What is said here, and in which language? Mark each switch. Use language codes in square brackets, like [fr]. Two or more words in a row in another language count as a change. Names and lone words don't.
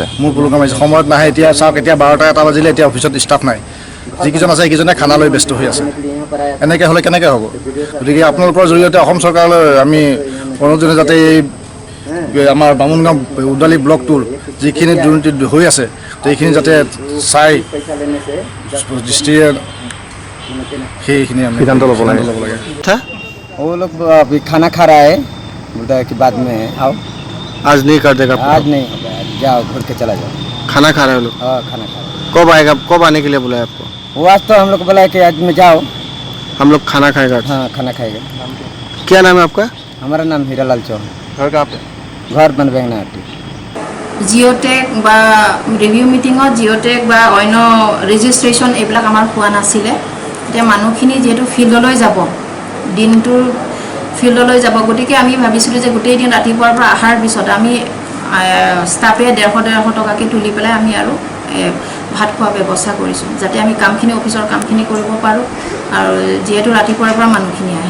[as] সময়ত নাহে এতিয়া চাওক এতিয়া ১২টা ১টা বাজিলে এতিয়া অফিচত ষ্টাফ নাই যিকেইজন আছে সেইকেইজনে খানা লৈ ব্যস্ত হৈ আছে এনেকৈ হ'লে কেনেকৈ হ'ব গতিকে আপোনালোকৰ জৰিয়তে অসম চৰকাৰলৈ আমি অনুৰোধ জনাওঁ যাতে এই আমাৰ বামুণগাঁও উদালি ব্লকটোৰ যিখিনি দুৰ্নীতি হৈ আছে সেইখিনি যাতে চাই দৃষ্টিৰে সেইখিনি আমি সিদ্ধান্ত ল'ব লাগে [hi] वो लोग अभी खाना खा रहा है बोलता है कि बाद में आओ आज नहीं कर देगा आज नहीं जाओ घर के चला जाओ खाना खा रहे हो लोग हाँ खाना खा रहे कब आएगा कब आने के लिए बोला है आपको वो आज तो हम लोग को बोला है कि आज में जाओ हम लोग खाना खाएगा हाँ खाना खाएगा क्या नाम है आपका हमारा नाम हीरालाल चौहान घर कहाँ पे घर बनबेंगना आटी [as] জিঅ'টেক বা [en] review meeting [as] জিঅ'টেক বা অন্য ৰেজিষ্ট্ৰেশ্যন এইবিলাক আমাৰ হোৱা নাছিলে এতিয়া মানুহখিনি যিহেতু ফিল্ডলৈ যাব দিনটোৰ ফিল্ডলৈ যাব গতিকে আমি ভাবিছিলোঁ যে গোটেই দিন ৰাতিপুৱাৰ পৰা অহাৰ পিছত আমি ষ্টাফে ১৫০ টকাকৈ তুলি পেলাই আমি আৰু ভাত খোৱা ব্যৱস্থা কৰিছোঁ যাতে আমি কামখিনি অফিচৰ কামখিনি কৰিব পাৰোঁ আৰু যিহেতু ৰাতিপুৱাৰ পৰা মানুহখিনি আহে